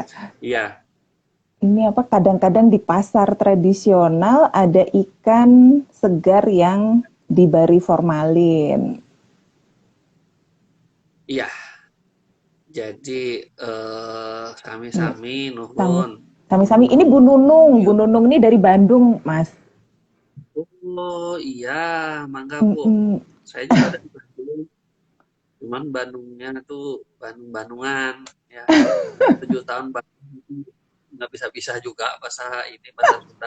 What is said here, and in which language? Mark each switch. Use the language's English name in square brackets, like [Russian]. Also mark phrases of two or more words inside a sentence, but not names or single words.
[Indonesian] Iya. ini apa kadang-kadang di pasar tradisional ada ikan segar yang diberi formalin. Iya, jadi Ini [Sundanese] sami-sami sami nuhun. [Indonesian] sami-sami ini Bu Nunung. Bu Yuk. Nunung ini dari Bandung, Mas. Oh iya, mangga Bu. Mm-mm. Saya juga dari Bandung. Cuman Bandungnya tuh Bandung-Bandungan ya. 7 tahun Bandung nggak bisa-bisa juga bahasa ini bahasa Sunda.